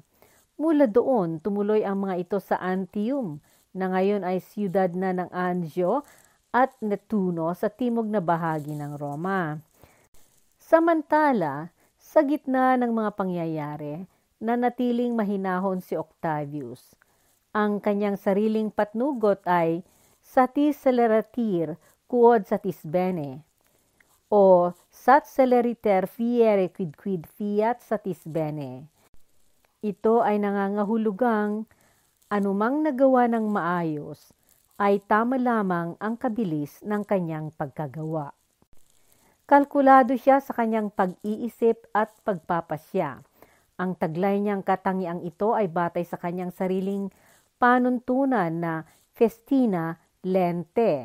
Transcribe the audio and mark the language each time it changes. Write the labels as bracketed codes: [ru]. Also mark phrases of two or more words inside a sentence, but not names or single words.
[tl] Mula doon, tumuloy ang mga ito sa Antium, na ngayon ay siyudad na ng Anzio at Nettuno sa timog na bahagi ng Roma. Samantala, sa gitna ng mga pangyayari, nanatiling mahinahon si Octavius. Ang kanyang sariling patnugot ay [la] satis celeratir quod satis bene, [tl] o [la] sat celeriter fiere quid fiat satis bene. [tl] Ito ay nangangahulugang anumang nagawa ng maayos ay tama lamang ang kabilis ng kanyang pagkagawa. Kalkulado siya sa kanyang pag-iisip at pagpapasya. Ang taglay niyang katangiang ito ay batay sa kanyang sariling panuntunan na [la] festina lente.